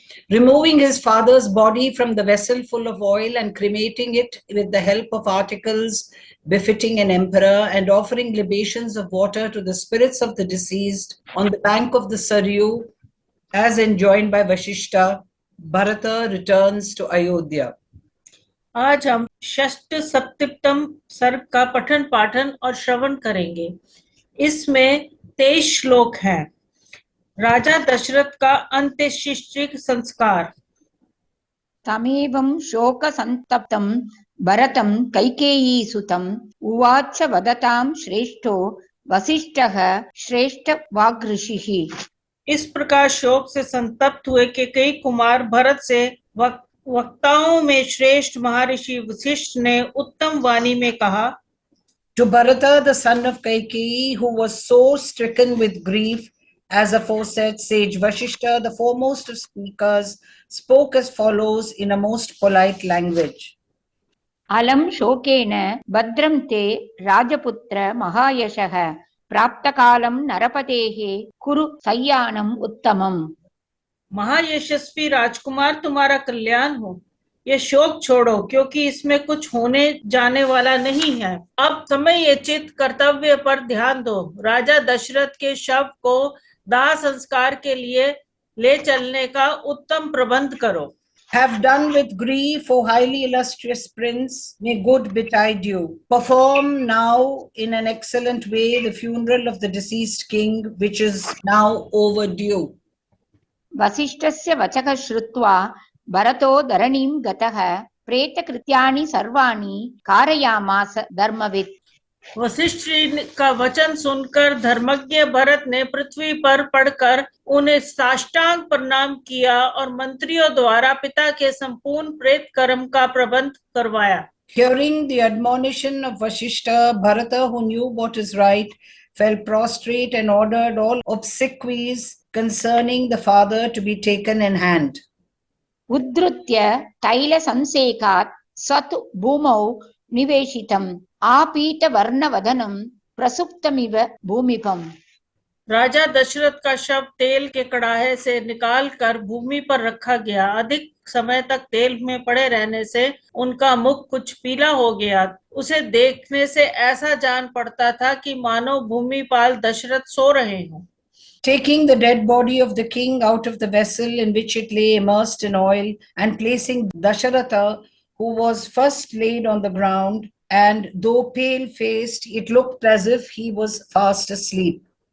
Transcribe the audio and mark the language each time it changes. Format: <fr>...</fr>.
<en>Removing his father's body from the vessel full of oil and cremating it with the help of articles befitting an emperor, and offering libations of water to the spirits of the deceased on the bank of the Saryu, as enjoined by Vashishta, Bharata returns to Ayodhya.</en> <hi>आज हम षष्ठ सप्तम सर्ग का पठन पाठन और श्रवण करेंगे। इसमें 23 श्लोक हैं। राजा दशरथ का अंत्येष्टिक संस्कार।</hi> <sa>तमेवं शोक संतप्तं भरतं कैकेयी सुतं उवाच वदतां श्रेष्ठो वसिष्ठः श्रेष्ठ वाग्ऋषिः।</sa> <hi>इस प्रकार शोक से संतप्त हुए कैकेयी कुमार भरत से वक्ताओं में श्रेष्ठ महर्षि वशिष्ठ ने उत्तम वाणी में कहा।</hi> <en>To Bharata, the son of Kaikeyi, who was so stricken with grief, as aforesaid, sage Vashishta, the foremost of speakers, spoke as follows in a most polite language.</en> <sa>अलं शोकेन भद्रं ते राजपुत्र महायशः प्राप्तकालं नरपतेः कुरु सय्यानम् उत्तमम्।</sa> <hi>महायशस्वी राजकुमार, तुम्हारा कल्याण हो। ये शोक छोड़ो, क्योंकि इसमें कुछ होने जाने वाला नहीं है। अब समयोचित कर्तव्य पर ध्यान दो। राजा दशरथ के शव को दाह संस्कार के लिए ले चलने का उत्तम प्रबंध करो।</hi> <en>Have done with grief, O highly illustrious prince, may good betide you. Perform now in an excellent way the funeral of the deceased king, which is now overdue.</en> <sa>वसिष्ठस्य वचः श्रुत्वा भरतो धरणीं गतः प्रेतकृत्यानि सर्वाणि कारयामास धर्मवित्।</sa> <hi>वशिष्ठ का वचन सुनकर धर्मज्ञ भरत ने पृथ्वी पर पड़कर उन्हें साष्टांग प्रणाम किया और मंत्रियों द्वारा पिता के संपूर्ण प्रेत कर्म का प्रबंध करवाया।</hi> <en>Hearing the admonition of Vashishta, Bharata, who knew what is right, fell prostrate and ordered all obsequies concerning the father to be taken in hand.</en> <sa>उद्धृत्य तैल संसेकात् सतु भूमौ निवेशितम् आपीत वर्णवदनं प्रसुप्तमिव भूमिपम्।</sa> <hi>राजा दशरथ का शव तेल के कड़ाहे से निकालकर भूमि पर रखा गया। अधिक समय तक तेल में पड़े रहने से उनका मुख कुछ पीला हो गया। उसे देखने से ऐसा जान पड़ता था कि मानो भूमिपाल दशरथ सो रहे हों।</hi> <en>Taking the dead body of the king out of the vessel in which it lay immersed in oil, and placing Dasharatha, who was first laid on the ground, and though pale-faced, it looked as if he was fast asleep.</en>